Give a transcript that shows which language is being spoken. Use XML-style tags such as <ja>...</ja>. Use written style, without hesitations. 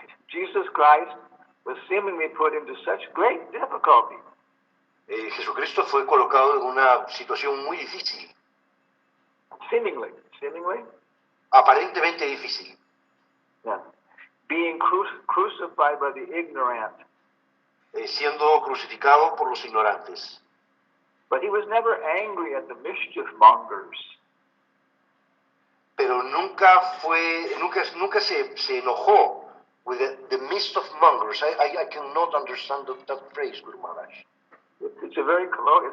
<en>Jesus Christ was seemingly put into such great difficulty.</en> <es>Jesucristo fue colocado en una situación muy difícil.</es> <en>Seemingly.</en> <es>Aparentemente difícil.</es> <en>Yeah. Being crucified by the ignorant.</en> <es>Siendo crucificado por los ignorantes.</es> <en>But he was never angry at the mischief mongers.</en> <es>Pero nunca se enojó</es> <en>with the midst of mongers. I cannot understand that phrase, Guru Maharaj. It's a very colloquial.</en>